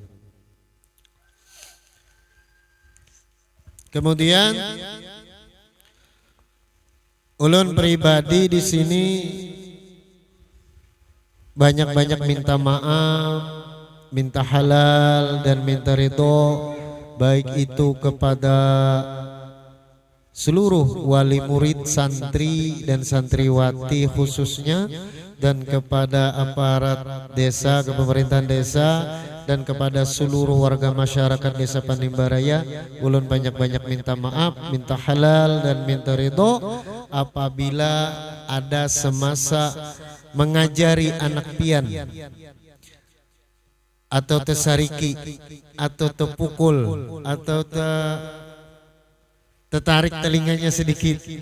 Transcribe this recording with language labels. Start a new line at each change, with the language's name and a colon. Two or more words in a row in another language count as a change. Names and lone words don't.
Indonesian: Kemudian ulun pribadi di sini banyak-banyak minta maaf, minta halal dan minta ridho, baik itu kepada seluruh wali murid, santri dan santriwati khususnya, dan kepada aparat desa, kepemerintahan desa, dan kepada seluruh warga masyarakat desa Panimbaraya. Ulun banyak-banyak minta maaf, minta halal dan minta ridho apabila ada semasa mengajari anak pian atau tesariki atau tepukul atau tertarik telinganya sedikit.